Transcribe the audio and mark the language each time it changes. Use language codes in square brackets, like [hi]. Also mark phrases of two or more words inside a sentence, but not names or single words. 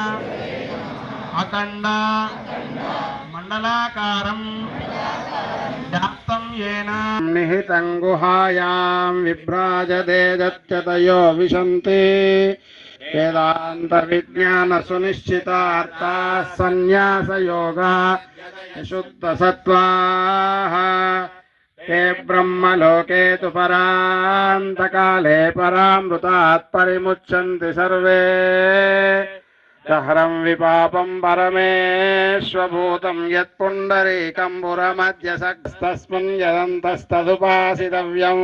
[sa] అఖండ మండలాకారం వ్యాప్తం యేన నిహితం గుహాయాం విభ్రాజతే దత్యతయో విశంతే వేదాంత విజ్ఞాన సునిశ్చితార్థా సన్యాస యోగా శుద్ధ సత్వాః ते ब्रह्मलोके तु परान्तकाले परामृतात् परिमुच्यन्ति सर्वे. दहरं विपापं परमेश्वभूतं यत्पुण्डरीकम्बुरमध्यसस्तस्मिन् यदन्तस्तदुपासितव्यं.